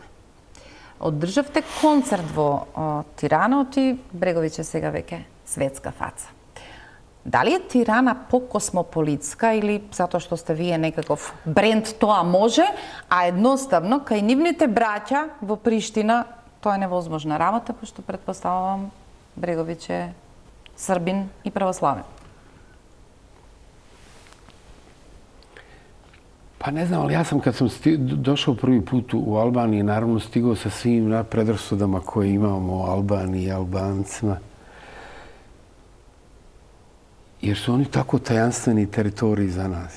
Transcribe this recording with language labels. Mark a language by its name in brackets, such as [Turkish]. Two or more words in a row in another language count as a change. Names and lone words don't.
[Macedonian] Одржавте концерт во Тирана и Бреговиќ е сега веќе светска фаца. Дали е Тирана по-космополитска или затоа што сте вие некаков бренд тоа може, а едноставно кај нивните браќа во Приштина тоа е невозможна работа, пошто претпоставувам Бреговиќ е Србин и православен? [Serbian] Pa ne znam, ali ja sam kad sam došao prvi put u Albaniji, naravno stigao sa svim predrasudama koje imamo o Albaniji i Albancima. Jer su oni tako tajanstveni teritoriji za nas.